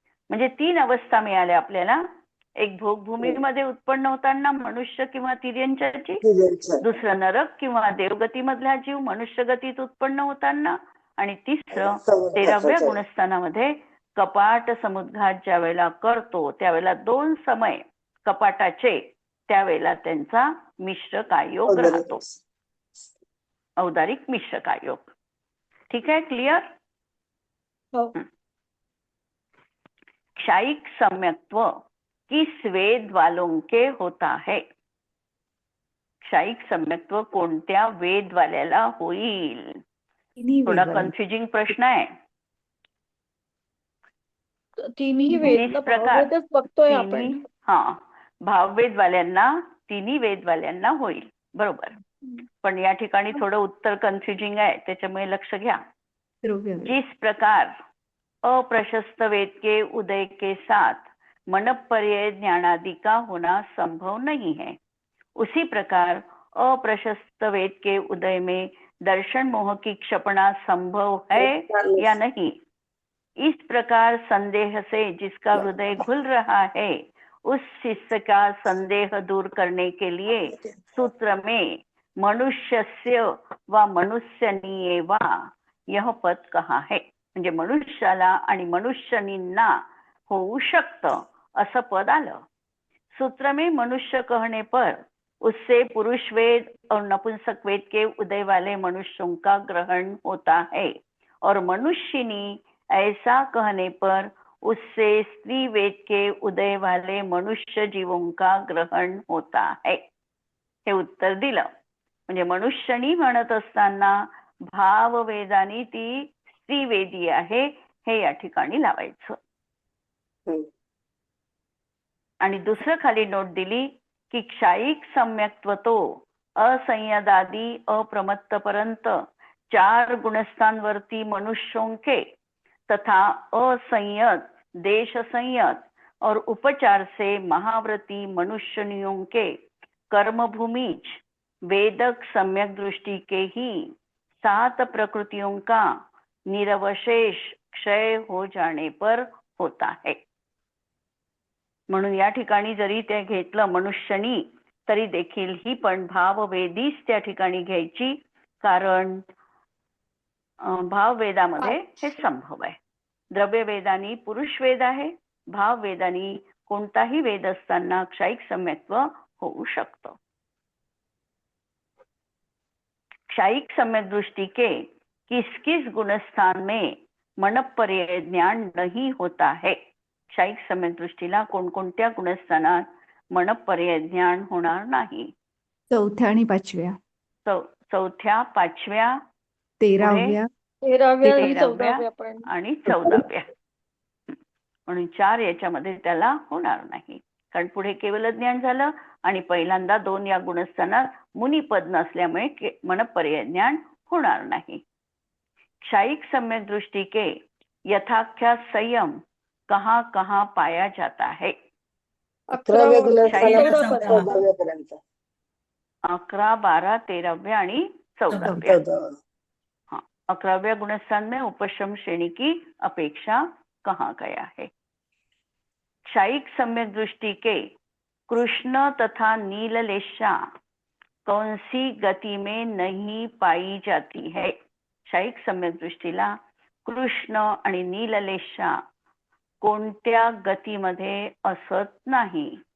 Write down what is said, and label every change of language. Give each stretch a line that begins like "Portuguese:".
Marathi: म्हणजे 3 अवस्था मिळाल्या आपल्याला. एक भोगभूमीमध्ये उत्पन्न होताना मनुष्य किंवा तिर्यंचाची, दुसरं नरक किंवा देवगती मधला जीव मनुष्य गतीत उत्पन्न होताना, आणि तिसरं 13व्या गुणस्थानामध्ये कपाट समुद्घात ज्या वेळेला करतो त्यावेळेला 2 समय कपाटाचे, त्यावेळेला त्यांचा मिश्र कायोग राहतो, औदारिक मिश्र कायोग. ठीक आहे, क्लिअर.
Hindi: क्षायिक सम्यक्त्व किस वेद वालों के होता है.
Marathi: क्षायिक सम्यक्त्व कोणत्या वेदवाल्याला होईल. थोडा कन्फ्युजिंग प्रश्न आहे. तिन्ही वेद भाववेदच बघतोय आपण. भाववेदवाल्यांना, तिन्ही वेदवाल्यांना होईल, बरोबर. पण या ठिकाणी थोडं उत्तर कन्फ्युजिंग आहे, त्याच्यामुळे लक्ष घ्या.
Hindi: जिस प्रकार अप्रशस्त वेद के उदय के साथ मनपर्यय ज्ञानादि का होना संभव नहीं है, उसी प्रकार अप्रशस्त वेद के उदय में दर्शन मोह की क्षपणा संभव है या नहीं. इस प्रकार संदेह से जिसका हृदय घुल रहा है उस शिष्य का संदेह दूर करने के लिए सूत्र में मनुष्यस्य व मनुष्यनीये वा यह पद कहा है.
Marathi: म्हणजे मनुष्याला आणि मनुष्यनींना होऊ शकतं असं पद आलं.
Hindi: सूत्र में मनुष्य कहने पर उससे पुरुष वेद और नपुंसक वेद के उदय वाले मनुष्यों का ग्रहण होता है, और मनुष्यनी ऐसा कहने पर उससे स्त्री वेद के उदय वाले मनुष्य जीवों का ग्रहण होता है.
Marathi: हे उत्तर दिलं. म्हणजे मनुष्यनी म्हणत असताना भाववेदानी ती स्त्रीवेदी आहे हे या ठिकाणी लावायचं. आणि दुसरं खाली नोट दिली की
Hindi: क्षायिक सम्यक्त्व तो असंयदादी अप्रमत्तपर्यंत 4 गुणस्थानवर्ती मनुष्यों के तथा असंयत देश संयत और उपचार से महाव्रती मनुष्यनियों के कर्मभूमिज वेदक सम्यक दृष्टि के ही 7 प्रकृतियों का निरवशेष क्षय हो जाने पर होता है.
Marathi: म्हणून या ठिकाणी जरी ते घेतलं मनुष्यनी तरी देखील ही पण भाववेदीच त्या ठिकाणी घ्यायची, कारण भाववेदामध्ये हे संभव आहे. द्रव्यवेदानी पुरुष वेद आहे, भाववेदानी कोणताही वेद असताना क्षायिक सम्यक्त्व होऊ शकतं.
Hindi: क्षायिक सम्यक दृष्टि के किस किस गुणस्थान में मनपर्यय ज्ञान नहीं होता है.
Marathi: क्षायिक सम्यक दृष्टीला कोणकोणत्या गुणस्थानात मनपर्यय ज्ञान होणार नाही. 4थ्या आणि 5व्या, 4थ्या 5व्या 13व्या आणि 14व्या म्हणून 4 याच्यामध्ये त्याला होणार नाही, कारण पुढे केवल ज्ञान झालं आणि पहिल्यांदा 2 या गुणस्थानात मुनिपद नसल्यामुळे मनपर्यय ज्ञान होणार नाही.
Hindi: क्षायिक सम्यक दृष्टि के यथाख्या संयम कहाँ कहाँ पाया जाता है.
Marathi: 11व्या गुणस्थानापर्यंत 11, 12, 13व्या आणि 14व्या.
Hindi: 11व्या गुणस्थान में उपशम श्रेणी की अपेक्षा कहाँ गया है. क्षायिक सम्यक दृष्टि के कृष्ण तथा नीललेशा कौन सी गति में नहीं पाई जाती है.
Marathi: क्षायिक सम्यक दृष्टीला कृष्ण आणि नीललेशा कोणत्या गतीमध्ये असत नाही.